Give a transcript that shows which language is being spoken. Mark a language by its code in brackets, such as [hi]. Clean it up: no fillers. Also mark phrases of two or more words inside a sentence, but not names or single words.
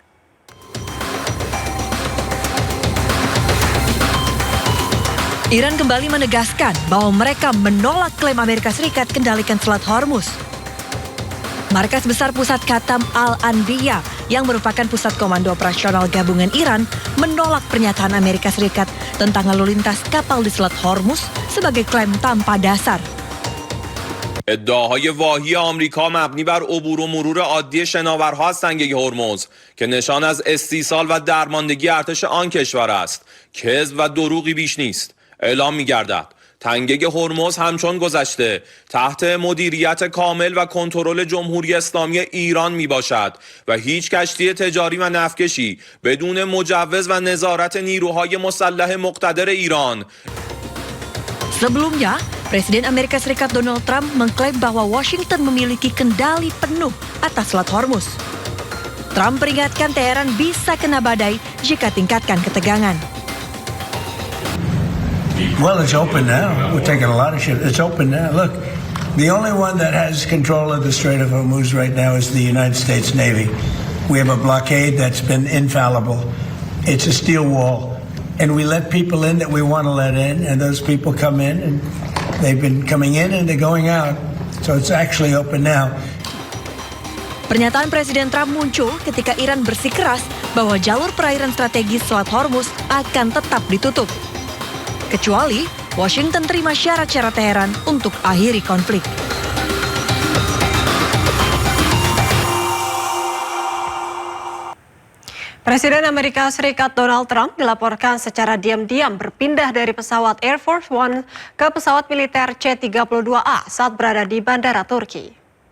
[id] Iran kembali menegaskan bahwa mereka menolak klaim Amerika Serikat kendalikan Selat Hormuz. Markas Besar Pusat Khatam Al-Anbiya yang merupakan pusat komando operasional gabungan Iran menolak pernyataan Amerika Serikat tentang lalu lintas kapal di Selat Hormuz sebagai klaim tanpa dasar. [fa] ادعاهای واهی آمریکا مبنی بر عبور و مرور عادی شناورها از تنگه هرمز که نشان از استیصال و درماندگی ارتش آن کشور است کذب و دروغی بیش نیست. اعلام می‌گردد تنگه هرمز همچون گذشته تحت مدیریت کامل و کنترل جمهوری اسلامی ایران می باشد و هیچ کشتی تجاری و نفتکشی بدون مجوز و نظارت نیروهای مسلح مقتدر ایران. [id] Sebelumnya, Presiden Amerika Serikat Donald Trump mengklaim bahwa Washington memiliki kendali penuh atas Selat Hormuz. Trump peringatkan Teheran bisa kena badai jika tingkatkan ketegangan. [en] Well, it's open now. We're taking a lot of shit. It's open now. Look, the only one that has control of the Strait of Hormuz right now is the United States Navy. We have a blockade that's been infallible. It's a steel wall. And we let people in that we want to let in, and those people come in, and they've been coming in and they're going out. So it's actually open now. [id] Pernyataan Presiden Trump muncul ketika Iran bersikeras bahwa jalur perairan strategis Selat Hormuz akan tetap ditutup. Kecuali Washington terima syarat-syarat Teheran untuk akhiri konflik. Presiden Amerika Serikat Donald Trump dilaporkan secara diam-diam berpindah dari pesawat Air Force One ke pesawat militer C-32A saat berada di Bandara Turki.